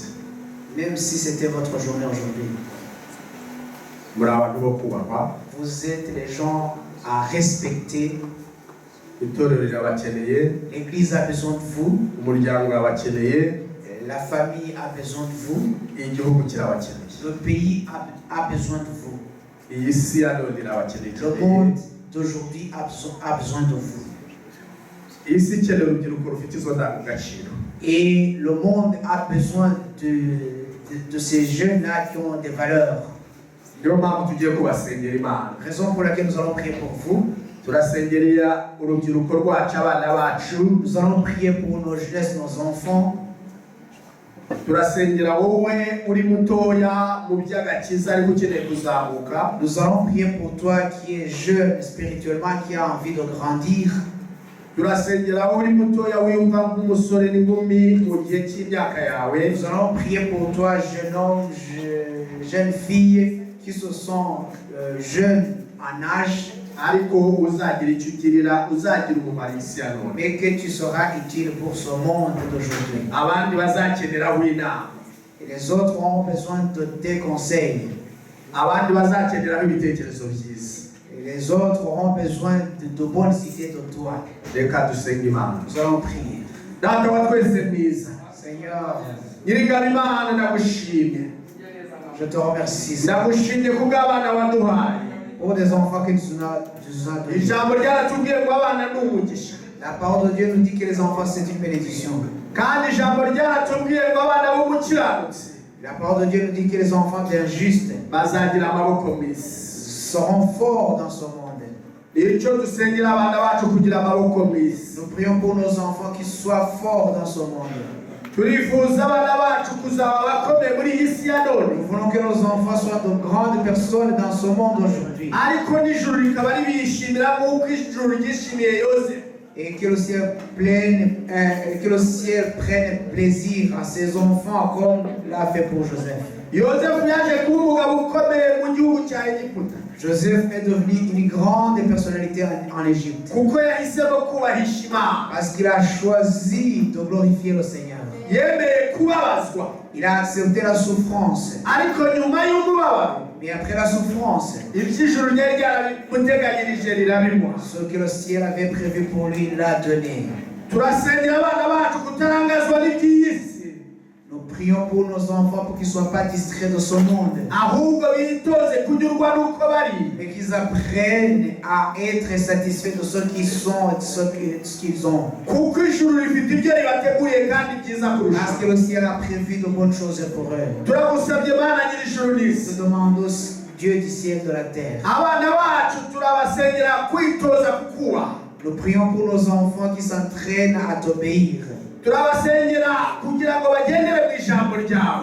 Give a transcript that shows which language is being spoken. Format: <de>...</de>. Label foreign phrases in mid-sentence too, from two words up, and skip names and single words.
<fr>Même si c'était votre journée aujourd'hui.</fr> <rw>Muri abantu bo kubahwa.</rw> <fr>Vous êtes les gens à respecter.</fr> <rw>Itorero rirabakeneye.</rw> <fr>L'église a besoin de vous.</fr> <rw>Umuryango urabakeneye.</rw> <fr>La famille a besoin de vous.</fr> <rw>Igihugu kirabakeneye.</rw> <fr>Le pays a besoin de vous.</fr> <rw>Iyi si ya none irabakeneye.</rw> <fr>Le monde d'aujourd'hui a besoin de vous.</fr> <rw>Iyi si ikeneye urubyiruko rufite izo ndangagaciro.</rw> <fr>Et le monde a besoin de ces jeunes-là qui ont des valeurs.</fr> <rw>Niyo mpamvu tugiye kubasengera Imana.</rw> <fr>Raison pour laquelle nous allons prier pour vous.</fr> <rw>Turasengerera urubyiruko rwacu, abana bacu.</rw> <fr>Nous allons prier pour nos jeunesses, nos enfants.</fr> <rw>Turasengera wowe uri mutoya mu by'agakiza ariko ukeneye kuzamuka.</rw> <fr>Nous allons prier pour toi qui es jeune spirituellement, qui a envie de grandir.</fr> <rw>Turasengera wowe uri mutoya wiyumva nk'umusore n'inkumi mu gihe cy'imyaka yawe.</rw> <fr>Nous allons prier pour toi, jeune homme, jeune fille, qui se sont jeunes en âge,</fr> <rw>ariko uzagira icyo ugirira, uzagira umumaro isi ya none.</rw> <fr>mais que tu seras utile pour ce monde d'aujourd'hui.</fr> <rw>Abandi bazakeneraho inama.</rw> <fr>Et les autres auront besoin de tes conseils.</fr> <rw>Abandi bazakeneraho ibitekerezo byiza.</rw> <fr>Et les autres auront besoin de bonnes idées de toi.</fr> <rw>Reka dusenge Imana.</rw> <fr>Nous allons prier.</fr> <rw>Data wa twese mwiza,</rw> <fr>Seigneur,</fr> <rw>nyir'ingabo Imana ndagushimye.</rw> <fr>je te remercie, Seigneur,</fr> <rw>Ndagushimye kubw'abana waduhaye.</rw> <fr>pour des enfants que tu nous as donnés.</fr> <rw>Ijambo ryaratubwiye ngo abana ni umugisha.</rw> <fr>La parole de Dieu nous dit que les enfants c'est une bénédiction.</fr> <rw>Kandi ijambo ryaratubwiye ngo abana b'umukiranutsi</rw> <fr>La parole de Dieu nous dit que les enfants d'injustes</fr> <rw>bazagira amaboko meza.</rw> <fr>seront forts dans ce monde.</fr> <rw>Icyo dusengera abana bacu kugira amaboko meza.</rw> <fr>Nous prions pour nos enfants qui soient forts dans ce monde.</fr> <rw>Turifuza abana bacu kuzaba bakomeye muri iyi si ya none.</rw> <fr>Nous voulons que nos enfants soient de grandes personnes dans ce monde aujourd'hui.</fr> <rw>Ariko n'ijuru rikaba ribishimira nk'uko ijuru ryishimiye Yosefu.</rw> <fr>Et que le ciel prenne plaisir à ses enfants comme l'a fait pour Joseph.</fr> <rw>Yosefu yaje kuba umugabo ukomeye mu gihugu cya Egiputa.</rw> <fr>Joseph est devenu une grande personnalité en Égypte.</fr> <rw>Kuko yahisemo kubahisha Imana.</rw> <fr>Parce qu'il a choisi de glorifier le Seigneur.</fr> <rw>Yemeye kubabazwa.</rw> <fr>Il a accepté la souffrance.</fr> <rw>Ariko nyuma y'umubabaro,</rw> <fr>Mais après la souffrance,</fr> <rw>iby'ijuru ryari ryaramuteganyirije rirabimuha.</rw> <fr>ce que le ciel avait prévu pour lui, il l'a donné.</fr> <rw>Turasengera abana bacu kutarangazwa n'iby'iyi si.</rw> <fr>Nous prions pour nos enfants pour qu'ils ne soient pas distraits de ce monde.</fr> <rw>Ahubwo bitoze kunyurwa n'uko bari.</rw> <fr>Mais qu'ils apprennent à être satisfaits de ce qu'ils sont et de ce qu'ils ont.</fr> <rw>Kuko ijuru rifite ibyo ribateguriye kandi byiza</rw> <fr>Parce</fr> <rw>kurushaho.</rw> <fr>que le ciel a prévu de bonnes choses pour eux.</fr> <rw>Turagusabye Mana nyir'ijuru n'isi.</rw> <fr>Nous demandons Dieu du ciel de la terre.</fr> <rw>Abana bacu turabasengera kwitoza kukubaha.</rw> <fr>Nous prions pour nos enfants qui s'entraînent à t'obéir.</fr> <rw>Turabasengera kugira ngo bagendere mu ijambo ryawe.</rw>